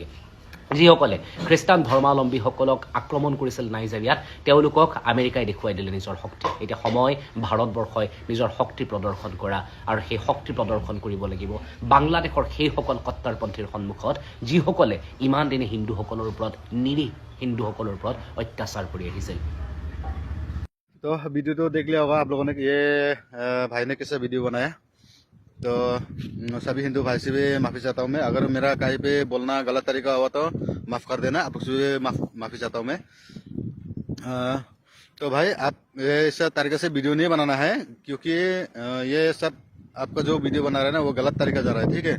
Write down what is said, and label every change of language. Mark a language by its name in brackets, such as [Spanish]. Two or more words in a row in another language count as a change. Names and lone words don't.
[Assamese] যিসকলে খ্ৰীষ্টান ধৰ্মাৱলম্বীসকলক আক্ৰমণ কৰিছিল নাইজেৰিয়াত, তেওঁলোকক আমেৰিকাই দেখুৱাই দিলে নিজৰ শক্তি। এতিয়া সময় ভাৰতবৰ্ষই নিজৰ শক্তি প্ৰদৰ্শন কৰা, আৰু সেই শক্তি প্ৰদৰ্শন কৰিব লাগিব বাংলাদেশৰ সেইসকল কট্টৰপন্থীৰ সন্মুখত যিসকলে ইমান দিনে হিন্দুসকলৰ ওপৰত, নিৰীহ হিন্দুসকলৰ ওপৰত অত্যাচাৰ কৰি আহিছিল। [Hindi] तो वीडियो तो देख लिया होगा आप लोगों ने, ये भाई ने कैसे वीडियो बनाया। तो सभी हिंदू भाई से भी माफ़ी चाहता हूँ मैं, अगर मेरा कहीं पे बोलना गलत तरीका हुआ तो माफ़ कर देना, आप लोग से भी माफ़ी चाहता हूँ मैं। तो भाई आप इस तरीके से वीडियो नहीं बनाना है, क्योंकि ये सब आपका जो वीडियो बना रहे हैं ना वो गलत तरीका जा रहा है, ठीक है।